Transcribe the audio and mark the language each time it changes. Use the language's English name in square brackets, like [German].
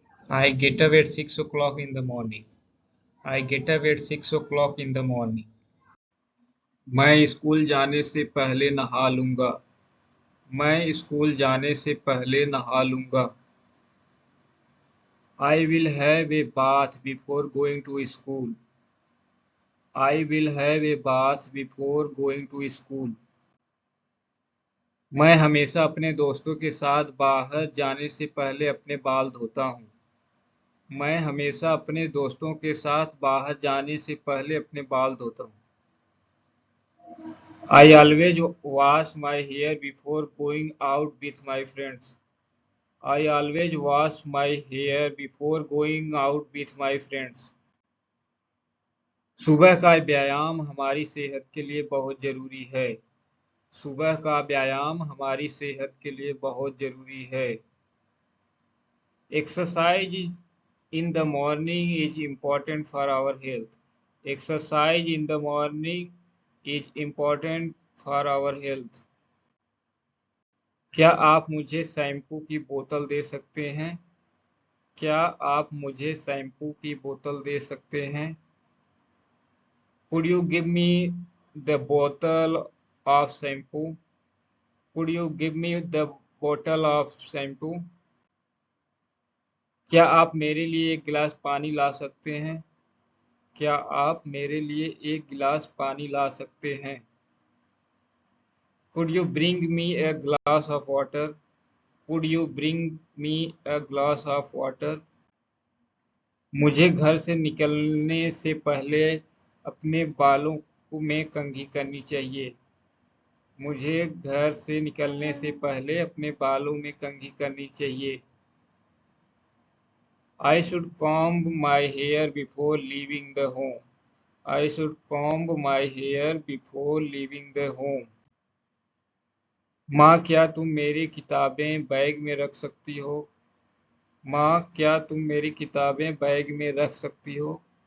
[English] I get up at 6 o'clock in the morning. I get up at 6 o'clock in the morning. [Hindi] मैं school जाने से पहले नहा लूँगा। मैं स्कूल जाने से पहले नहा लूँगा। [English] I will have a bath before going to school. I will have a bath before going to school. [Hindi] मैं हमेशा अपने दोस्तों के साथ बाहर जाने से पहले अपने बाल धोता हूँ। मैं हमेशा अपने दोस्तों के साथ बाहर जाने से पहले अपने बाल धोता हूँ। [English] I always wash my hair before going out with my friends. I always wash my hair before going out with my friends. [Hindi] सुबह का व्यायाम हमारी सेहत के लिए बहुत जरूरी है। सुबह का व्यायाम हमारी सेहत के लिए बहुत जरूरी है। [English] Exercise in the morning is important for our health. Exercise in the morning is important for our health. [Hindi] क्या आप मुझे शैम्पू की बोतल दे सकते हैं? क्या आप मुझे शैम्पू की बोतल दे सकते हैं? [English] Could you give me the bottle of shampoo? Could you give me the bottle of shampoo? [Hindi] क्या आप मेरे लिए एक गिलास पानी ला सकते हैं? क्या आप मेरे लिए एक गिलास पानी ला सकते हैं? [English] Could you bring me a glass of water? Could you bring me a glass of water? [Hindi] मुझे घर से निकलने से पहले अपने बालों में कंघी करनी चाहिए। मुझे घर से निकलने से पहले अपने बालों में कंघी करनी चाहिए। [English] I should comb my hair before leaving the home. I should comb my hair before leaving the home. [Hindi] माँ, क्या तुम मेरी किताबें बैग में रख सकती हो? माँ, क्या तुम मेरी किताबें बैग में रख सकती हो?